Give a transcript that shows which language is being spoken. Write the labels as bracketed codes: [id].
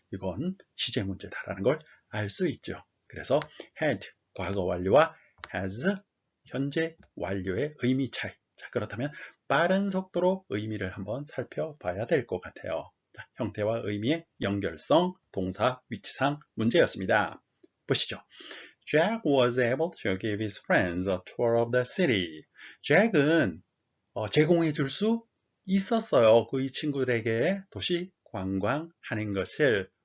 [ko] 이건 시제 문제다라는 걸 알 수 있죠. 그래서 had 과거 완료와 has 현재 완료의 의미 차이. 자, 그렇다면 빠른 속도로 의미를 한번 살펴봐야 될 것 같아요. 자, 형태와 의미의 연결성, 동사, 위치상 문제였습니다. 보시죠. [en] Jack was able to give his friends a tour of the city. [ko] Jack은 제공해 줄 수 있었어요. 그의 친구들에게 도시 관광하는 것을.